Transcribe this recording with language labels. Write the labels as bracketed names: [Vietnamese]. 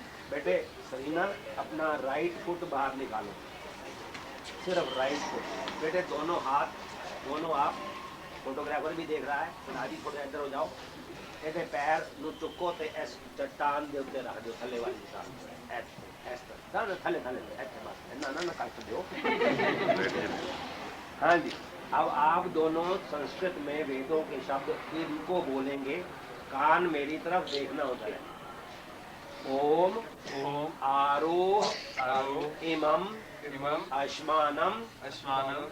[Hindi] बेटे सरीना, अपना right foot बाहर निकालो, सिर्फ राइट फुट। बेटे दोनों हाथ, दोनों आप, फोटोग्राफर भी देख रहा है, राजी थोड़ा इधर हो जाओ। [Punjabi] ਇਹਦੇ ਪੈਰ ਨੂੰ ਚੁੱਕੋ ਤੇ ਇਸ ਚਟਾਨ ਦੇ ਉੱਤੇ ਰੱਖ ਦਿਓ, ਥੱਲੇ ਵਾਲੀ ਸਾਈਡ, ਇਸ ਤਰ੍ਹਾਂ ਥੱਲੇ ਥੱਲੇ ਇੱਥੇ ਬਸ ਇੰਨਾ ਨਾ ਕੱਟ ਦਿਓ। [Hindi] हाँ जी, अब आप दोनों संस्कृत में वेदों के शब्द इनको बोलेंगे। कान मेरी तरफ देखना होता है। [Sanskrit] ओम ओम आरोह आरोह इमम इमम अश्मानम अश्मानम